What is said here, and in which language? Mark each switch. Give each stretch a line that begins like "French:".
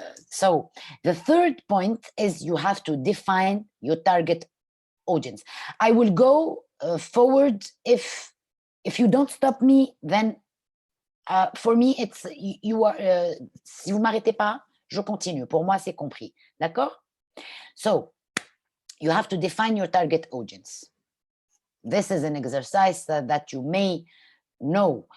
English: So the third point is you have to define your target audience. I will go forward. If you don't stop me, then for me, it's you are.
French: Si vous m'arrêtez pas, je continue. Pour moi, c'est compris. D'accord?
English: So you have to define your target audience. This is an exercise that you may know.